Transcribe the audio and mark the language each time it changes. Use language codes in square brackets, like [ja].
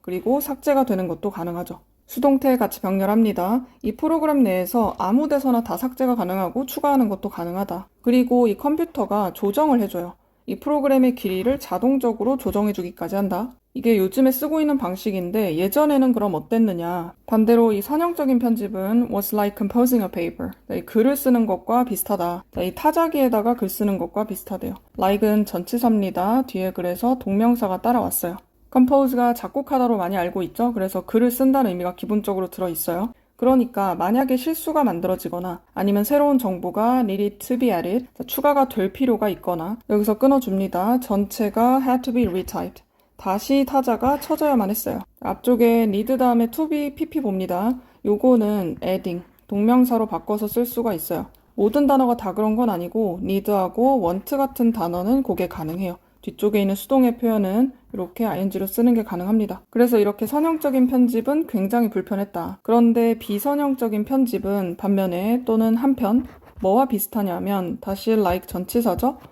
[ko] 그리고 삭제가 되는 것도 가능하죠. 수동태 같이 병렬합니다. 이 프로그램 내에서 아무 데서나 다 삭제가 가능하고 추가하는 것도 가능하다. 그리고 이 컴퓨터가 조정을 해줘요. 이 프로그램의 길이를 자동적으로 조정해주기까지 한다. 이게 요즘에 쓰고 있는 방식인데 예전에는 그럼 어땠느냐. 반대로 이 선형적인 편집은 [en] was like composing a paper. [ko] 이 글을 쓰는 것과 비슷하다. 이 타자기에다가 글 쓰는 것과 비슷하대요. like은 전치사입니다. 뒤에 그래서 동명사가 따라왔어요. compose가 작곡하다로 많이 알고 있죠. 그래서 글을 쓴다는 의미가 기본적으로 들어있어요. 그러니까 만약에 실수가 만들어지거나 아니면 새로운 정보가 [en] needed to be added, [ko] 추가가 될 필요가 있거나 여기서 끊어줍니다. 전체가 [en] had to be retyped. [ko] 다시 타자가 쳐져야만 했어요. 앞쪽에 need 다음에 to be pp 봅니다. 요거는 adding, 동명사로 바꿔서 쓸 수가 있어요. 모든 단어가 다 그런 건 아니고 need하고 want 같은 단어는 그게 가능해요. 뒤쪽에 있는 수동의 표현은 이렇게 ing로 쓰는 게 가능합니다. 그래서 이렇게 선형적인 편집은 굉장히 불편했다. 그런데 비선형적인 편집은 반면에 또는 한편 뭐와 비슷하냐면 다시 like 전치사죠.